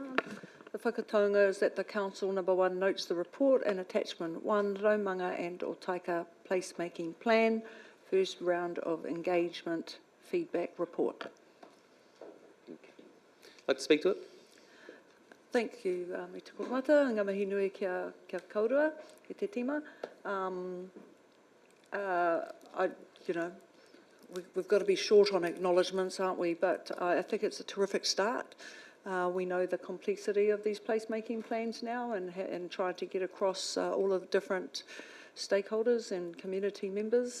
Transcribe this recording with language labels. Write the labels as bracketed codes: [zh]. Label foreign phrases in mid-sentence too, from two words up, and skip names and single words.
[en] The whakataunga is that the Council, number 1, notes the report and attachment 1, Raumanga and Otaika placemaking plan, first round of engagement feedback report. Okay. Like to speak to it? Thank you, [mi] me te koro mata, ngā mihi nui kia kaurua, ki te tima. [en] We've got to be short on acknowledgements, aren't we? But I think it's a terrific start. We know the complexity of these placemaking plans now, and trying to get across all of the different stakeholders and community members.